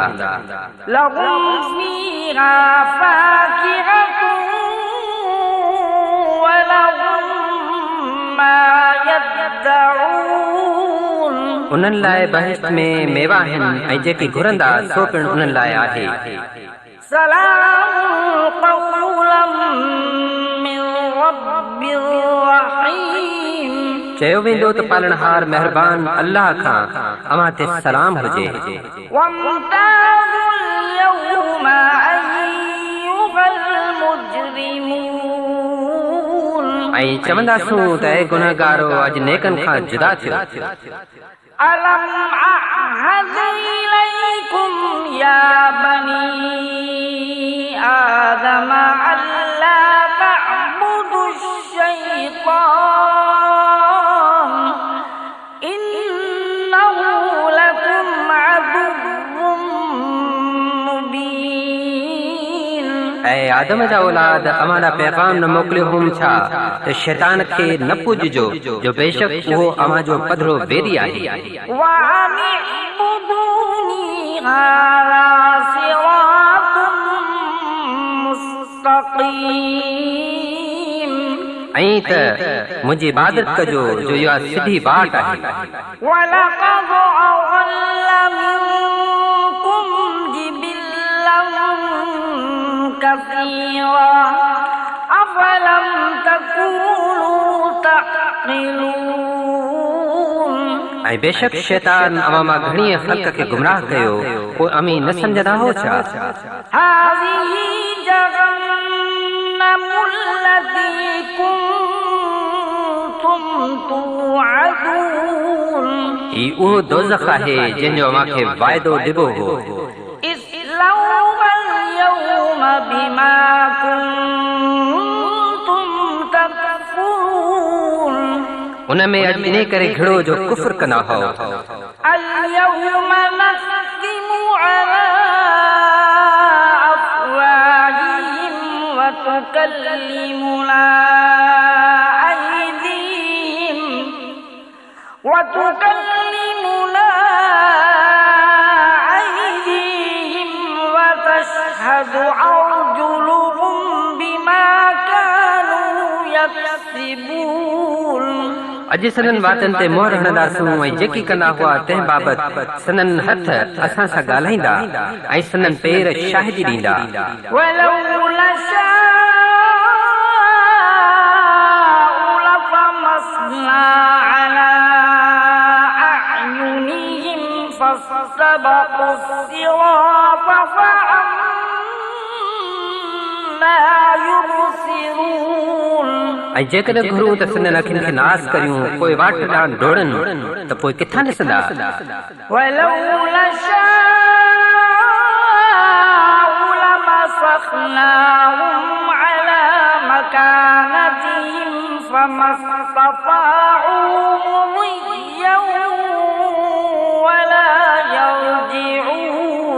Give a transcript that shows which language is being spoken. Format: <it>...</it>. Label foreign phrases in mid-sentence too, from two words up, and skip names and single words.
<ar>لهم فيها فاكهة ولهم ما يدعون</ar> <sd>उन्हनि लाइ बहिश्त में मेवा आहिनि ऐं जेकी घुरंदा सो पिणु उन्हनि लाइ आहे</sd> <ar>سلام قولا من رب رحيم</ar> <sd>चयो वेंदो त पालनहार महिरबान अल्लाह खां अव्हां ते सलाम हुजे</sd> <ar>وامتازوا اليوم أيها المجرمون</ar> <sd>ऐं चवंदासूं त ऐं गुनहगारो अॼु नेकनि खां जुदा थियो</sd> <ar>ألم أعهد إليكم يا بني آدم ألا تعبدوا الشيطان إنه لكم عدو مبين</ar> <sd>ऐं आदम जा औलाद अव्हां ॾांहुं पैगाम न मोकिलियो हुम छा त शैतान खे न पूॼिजो जो बेशक उहो अव्हां जो पधरो वेरी आहे</sd> <ar>وأن اعبدوني هذا صراط مستقيم</ar> <sd>ऐं त मुंहिंजी इबादत कजो जो इहा सिधी बाट आहे</sd> <ar>ولقد أضل منكم جبلا كثيرا أفلم تكونوا تعقلون</ar> <sd>ऐं बेशक शैतान अव्हां मां घणीअ ख़ल्क़ खे गुमराह कयो पोइ अमी न सम्झंदा हो छा</sd> <ar>هذه جهنم التي كنتم توعدون</ar> <sd>ही उहो दोज़ख आहे जंहिंजो अव्हांखे वाइदो ॾिबो हो</sd> <ar>اصلوها اليوم بما كنتم تكفرون</ar> <sd>उन में अॼु इन करे घिड़ो जो कुफ़्र कंदा हो</sd> <ar>اليوم نختم على أفواههم وتكلمنا أيديهم وتشهد أرجلهم بما كانوا يكسبون</ar> <sd>अॼु सननि वातनि ते मोहर हणंदासूं ऐं जेकी कंदा हुआ तंहिं बाबति सननि हथ असां सां ॻाल्हाईंदा ऐं सननि पेर शाहिदी ॾींदा</sd> <ar>ولو نشاء لطمسنا على أعينهم فاستبقوا الصراط فأنا يبصرون</ar> <sd>ऐं जेकॾहिं घुरूं त सननि अखियुनि खे नास करियूं पोइ वाट ॾांहुं दौड़नि त पोइ किथां ॾिसंदा</sd> <ar>ولو نشاء لمسخناهم على مكانتهم فما استطاعوا مضيا ولا يرجعون</ar>